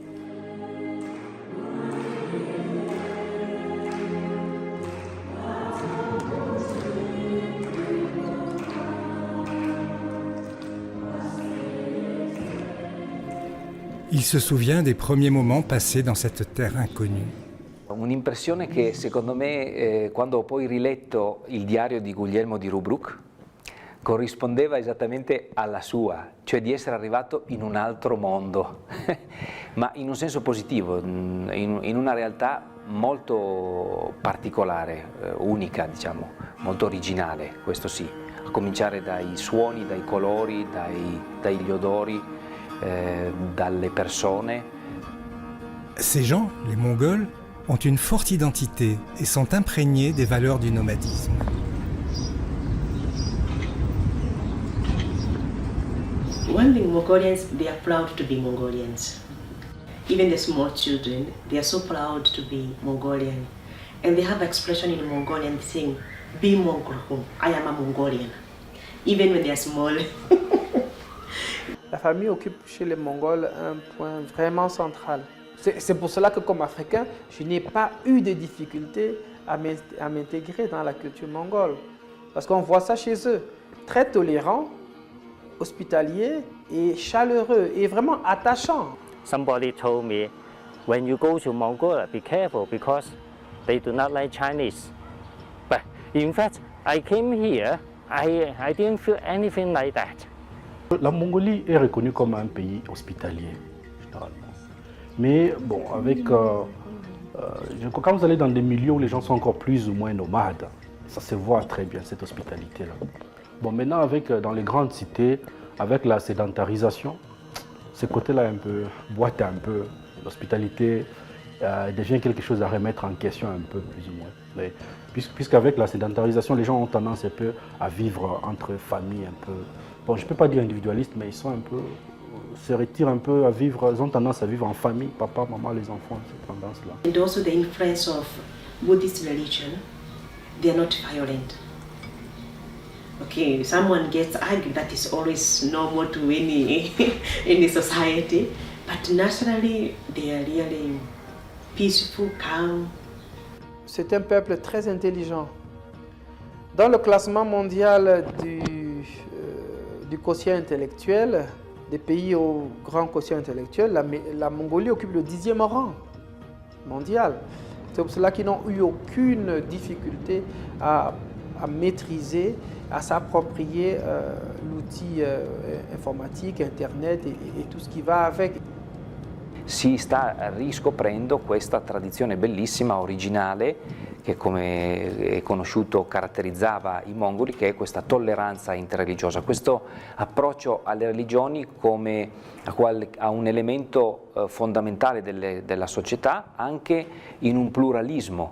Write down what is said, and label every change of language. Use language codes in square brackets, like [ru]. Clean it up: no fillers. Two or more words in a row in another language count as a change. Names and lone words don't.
[fr] Il se souvient des premiers moments passés dans cette terre inconnue. [it] Un'impressione che secondo me, quando ho poi riletto il diario di Guglielmo di Rubruck, corrispondeva esattamente alla sua, cioè di essere arrivato in un altro mondo, ma in un senso positivo, in una realtà molto particolare, unica, diciamo, molto originale, questo sì, a cominciare dai suoni, dai colori, dagli odori, dalle persone. [fr] Ces gens, les Mongols, ont une forte identité et sont imprégnés des valeurs du nomadisme. [en] One thing, Mongolians, they are proud to be Mongolians. Even the small children, they are so proud to be Mongolian. And they have expression in Mongolian saying, be Mongol, I am a Mongolian. Even when they are small. [fr] La famille occupe chez les Mongols un point vraiment central. C'est pour cela que comme Africain, je n'ai pas eu de difficultés à m'intégrer dans la culture mongole. Parce qu'on voit ça chez eux. Très tolérants, hospitaliers et chaleureux et vraiment attachants. [en] Somebody told me, when you go to Mongolia, be careful because they do not like Chinese. But in fact, I came here, I didn't feel anything like that. [fr] La Mongolie est reconnue comme un pays hospitalier, généralement. Mais bon, quand vous allez dans des milieux où les gens sont encore plus ou moins nomades, ça se voit très bien, cette hospitalité-là. Bon, maintenant, dans les grandes cités, avec la sédentarisation, ce côté-là un peu boite un peu. L'hospitalité devient quelque chose à remettre en question un peu, plus ou moins. Puisqu'avec la sédentarisation, les gens ont tendance un peu à vivre entre familles un peu. Bon, je ne peux pas dire individualistes, mais ils sont un peu. Se retirent un peu à vivre, ils ont tendance à vivre en famille, papa, maman, les enfants, cette tendance-là. [en] And also the influence of Buddhist religion, they are not violent. Okay, someone gets angry, that is always normal to any society, but naturally they are really peaceful, calm. [fr] C'est un peuple très intelligent. Dans le classement mondial du quotient intellectuel, des pays au grand quotient intellectuel, la Mongolie occupe le 10e rang mondial. C'est pour cela qu'ils n'ont eu aucune difficulté à maîtriser, à s'approprier l'outil informatique, Internet et tout ce qui va avec. [it] si sta riscoprendo questa tradizione bellissima, originale, che come è conosciuto caratterizzava i mongoli, che è questa tolleranza interreligiosa, questo approccio alle religioni come a un elemento fondamentale della società, anche in un pluralismo.